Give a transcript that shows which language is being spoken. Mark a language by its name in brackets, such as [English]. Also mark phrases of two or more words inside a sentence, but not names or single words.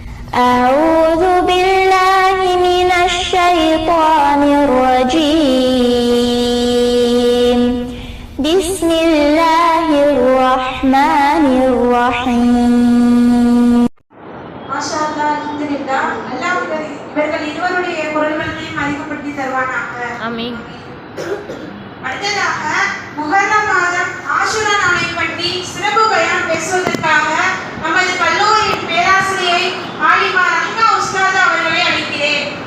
[Arabic] أعوذ بالله من الشيطان الرجيم بسم الله الرحمن الرحيم. ما شاء الله، الحمد لله. [Tamil] அல்லாஹ் இவர்கள் இருவருடைய குரல்களையும் அதிகப்படுத்தி தருவானாக. ஆமீன். அடுத்ததாக முஹர்ரம் மாதம் ஆஷுரா நாளை பற்றி சிறப்பு பயான் பேசுவதற்காக நமது கல்லூரியின் பேராசிரியை ஆலிமா ரஹ்மா உஸ்தாத் அவர்களை அழைக்கிறேன்.